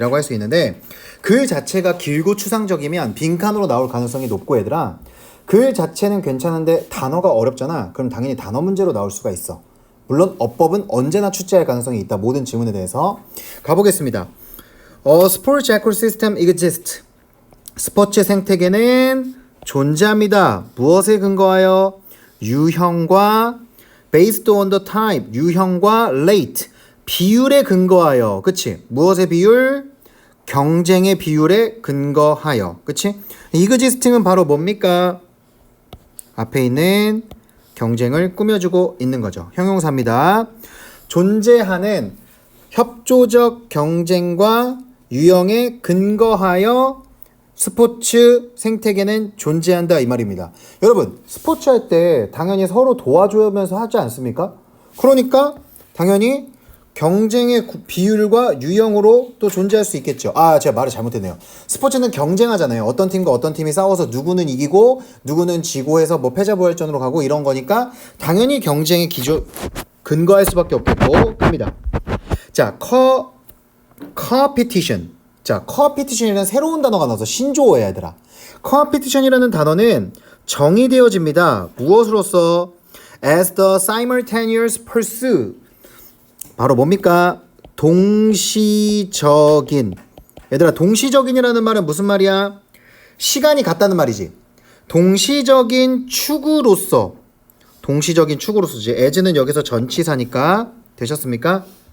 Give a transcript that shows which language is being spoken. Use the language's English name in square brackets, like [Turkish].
[Korean] 이라고 할 수 있는데 글 자체가 길고 추상적이면 빈칸으로 나올 가능성이 높고 얘들아 글 자체는 괜찮은데 단어가 어렵잖아. 그럼 당연히 단어 문제로 나올 수가 있어. 물론 어법은 언제나 출제할 가능성이 있다. 모든 질문에 대해서 가보겠습니다. [English] Sports ecosystem exists. [Korean] 스포츠 생태계는 존재합니다. 무엇에 근거하여? 유형과 [English] based on the type, [Korean] 유형과 rate, 비율에 근거하여. 그치? 무엇의 비율? 경쟁의 비율에 근거하여. 그치? existing은 바로 뭡니까? 앞에 있는 경쟁을 꾸며주고 있는 거죠. 형용사입니다. 존재하는 협조적 경쟁과 유형에 근거하여 스포츠 생태계는 존재한다 이 말입니다. 여러분 스포츠 할 때 당연히 서로 도와주면서 하지 않습니까? 그러니까 당연히 경쟁의 비율과 유형으로 또 존재할 수 있겠죠. 제가 말을 잘못했네요. 스포츠는 경쟁하잖아요. 어떤 팀과 어떤 팀이 싸워서 누구는 이기고 누구는 지고 해서 뭐 패자부활전으로 가고 이런 거니까 당연히 경쟁의 근거할 수밖에 없겠고 합니다. 자, competition. 자, competition이라는 새로운 단어가 나와서 신조어야 얘들아. competition이라는 단어는 정의되어집니다. 무엇으로써? [English] as the simultaneous pursuit. [Korean] 바로 뭡니까? 동시적인. 얘들아, 동시적인이라는 말은 무슨 말이야? 시간이 같다는 말이지. 동시적인 축으로서. 동시적인 축으로서지. as는 여기서 전치사니까. 되셨습니까?